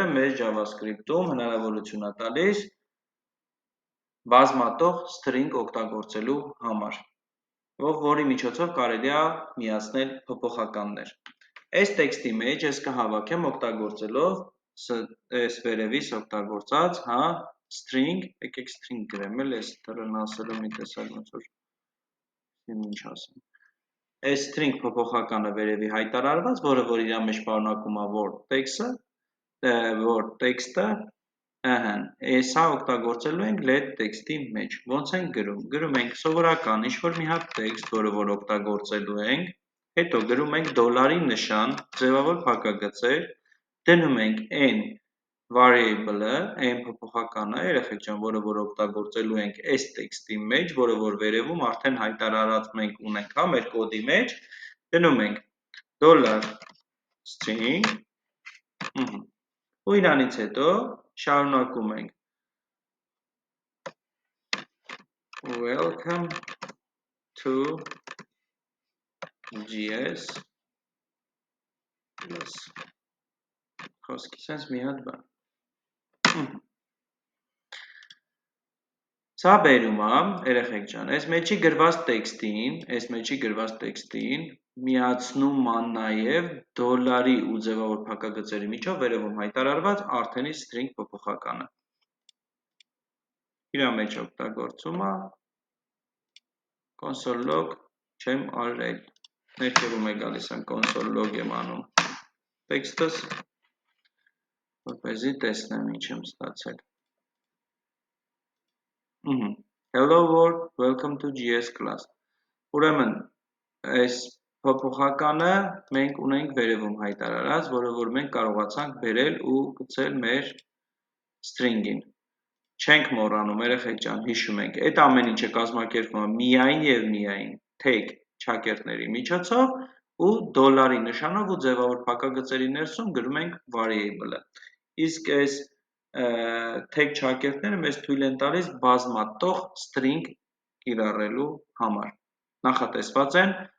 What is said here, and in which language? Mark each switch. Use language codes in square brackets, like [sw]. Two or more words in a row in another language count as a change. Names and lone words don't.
[hy] մեզ JavaScript-ում հնարավորություն է տալիս բազմատող string օգտագործելու համար, որի միջոցով կարելի է միացնել փոփոխականներ։ Այս տեքստի մեջ ես կհավաքեմ օգտագործելով այս վերևից օգտագործած, հա, string, եկեք string գրեմ, այս դրան ասել մի տեսակ ոնց որ ինչ ասեմ։ Այս string փոփոխականը վերևի հայտարարված, որը որ իր մեջ պարունակում է word text-ը, սա օգտագործելու ենք let text-ի մեջ։ Ոնց ենք գրում։ Գրում ենք սովորական ինչ-որ մի հատ text, որը որ օգտագործելու ենք, հետո գրում ենք դոլարի նշան, ձևավոր փակագծեր, դնում ենք n variable-ը, n փոփոխականը, երեխեք ջան, որը որ օգտագործելու ենք այս text-ի մեջ, որը որ վերևում արդեն հայտարարած մենք ունենք, հա, մեր կոդի մեջ, դնում ենք $string ու իրանից հետո շարունակում ենք [en] welcome to JS class [hy] խոսքի սենց մի հատ բան։ Սա բերում է, երեխեք ջան, այս մեջի գրված տեքստին միացնում է նաև դոլարի ու ձևավոր փակագծերի միջով վերևում հայտարարված արդենի string փոփոխականը։ Իրա մեջ օգտագործում է [en] console log [hy] չեմ արել։ Ներքևում է գալիս եմ [en] console log [hy] եմ անում տեքստս, որպեսզի տեսնեմ ինչ եմ ստացել։ [en] Hello world, welcome to JS class։ [hy] Ուրեմն, այս փոփոխականը մենք ունենք վերևում հայտարարած, որը որ մենք կարողացանք բերել ու գցել մեր string-ին։ Չենք մոռանում, երեխեք ջան, հիշում ենք, այդ ամեն ինչը կազմակերպվում է միայն եւ միայն tag չակերտների միջոցով ու դոլարի նշանով ու ձևավոր փակագծերի ներսում գրում ենք variable-ը։ Իսկ այս tag չակերտները մեզ թույլ են տալիս բազմատող string կիրառելու համար։ Նախատեսված են